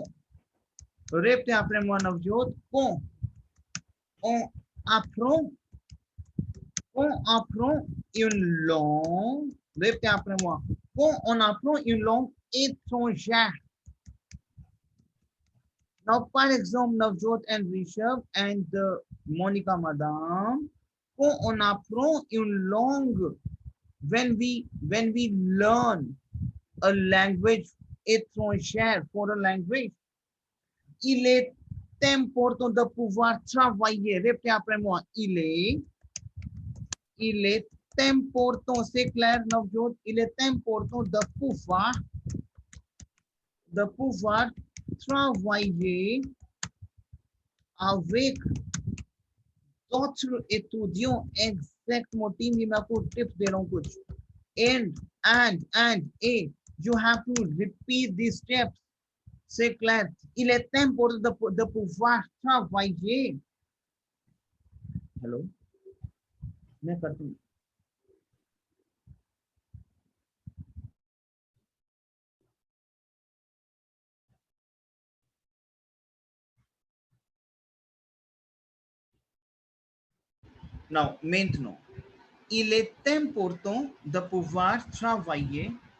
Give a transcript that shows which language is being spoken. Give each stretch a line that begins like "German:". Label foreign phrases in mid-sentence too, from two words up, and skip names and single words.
French: Répétez après moi, Navjot, quand on apprend une langue, répétez après moi, quand on apprend une langue étrangère. Now, par exemple,
English: Navjot and Rishabh and Monica Madam,
French: quand on apprend une langue,
English: when we learn a language étrangère for a language,
French: il est important de pouvoir travailler. Répétez après moi, il est important, c'est clair, Navjot, il est important de pouvoir travailler avec d'autres étudiants. Exactement, team,
Hindi: मैं आपको tips दे रहा हूँ कुछ.
English: And, you have to repeat these steps.
French: C'est clair. Il est important de pouvoir travailler.
English: Hello?
Hindi: मैं करता हूँ.
English: Now,
French: maintenant, il est important de pouvoir travailler